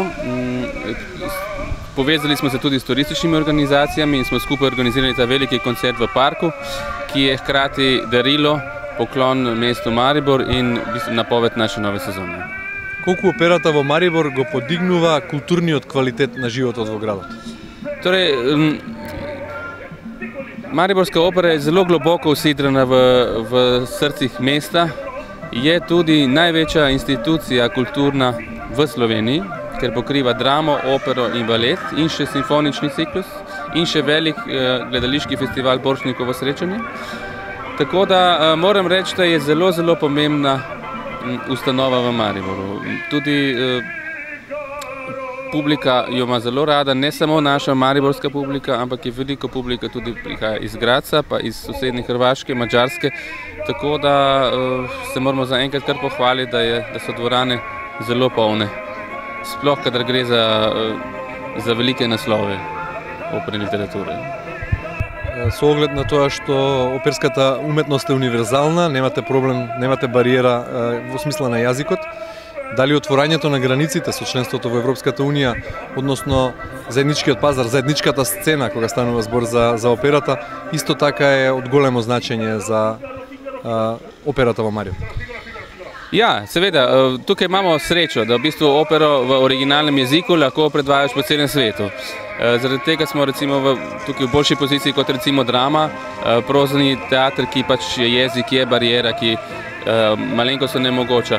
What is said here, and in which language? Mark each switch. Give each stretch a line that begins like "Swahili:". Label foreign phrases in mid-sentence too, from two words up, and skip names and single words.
Slovenian: Povezali smo se tudi s turističnimi organizacijami in smo skupaj organizirali ta veliki koncert v parku, ki je hkrati darilo, poklon mestu Maribor in napoved naša nova sezona.
Macedonian: Колку операта во Марибор го подигнува културниот квалитет на животот во градот?
Slovenian: Mariborska opera je zelo globoko usidrana v srcih mesta. Je tudi največja institucija kulturna v Sloveniji, ker pokriva dramo, opero in balet in še simfonični ciklus in še velik gledališki festival Borštnikovo srečanje. Tako da moram reči, da je zelo, zelo pomembna ustanova v Mariboru. Tudi publika jo ima zelo rada, ne samo naša mariborska publika, ampak je veliko publika tudi prihaja iz Gradca, pa iz sosednje Hrvaške, Mađarske. Tako da se moramo zaenkrat kar pohvaliti, da so dvorane zelo polne. Sploh, kadar gre za velike naslove operne literature.
Macedonian: Со оглед на тоа што оперската уметност е универзална, немате проблем, немате бариера во смисла на јазикот, дали отворањето на границите со членството во Европската Унија, односно заедничкиот пазар, заедничката сцена кога станува збор за операта, исто така е од големо значење за операта во Марибор?
Slovenian: Ja, seveda, tukaj imamo srečo, da v bistvu opero v originalnem jeziku lahko predvajaš po celem svetu. Zaradi tega smo recimo tukaj v boljši poziciji kot recimo drama, prozni teater, ki pač je jezik, je barijera, ki malenkost onemogoča.